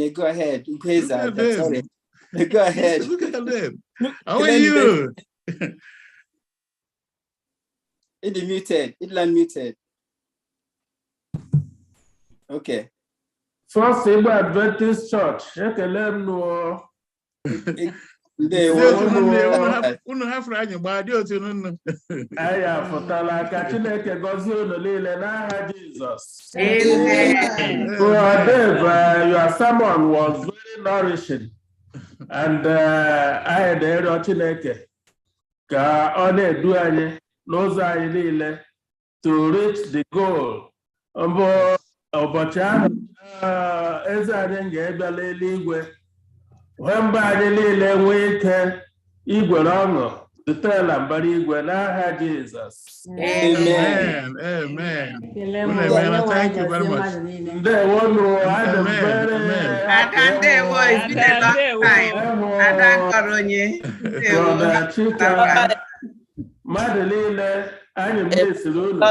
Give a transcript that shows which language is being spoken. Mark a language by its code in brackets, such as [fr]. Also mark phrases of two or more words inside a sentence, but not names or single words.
[en] Go ahead. Sorry. Go ahead. Look at them. How are you? It muted. It unmuted. Okay. FirstIgbo Adventist Church. [ig] Ekele m nụ. Unu hafụrụ anyị gbaa dị otu unu. Anyị afụtala ka Chineke gọzie unu niile n'aha Jizọs. [en] Amen. Dave, your sermon was very nourishing. And I had the [ig] Chineke ka ọ na-edu anyị n'ụzọ anyị niile [en] to reach the goal. [ig] Ụbọchị ahụ eze anyị ga-ebịala eluigwe mgbe anyị niile nwee ike igwere ọṅụ site na mbara igwe n'aha Jizọs. [en] Amen. Amen. Amen. Thank you very much. Ndewonu, I'm very It's been a long time. Brother Chika, Madeline, I'm Miss Lulu.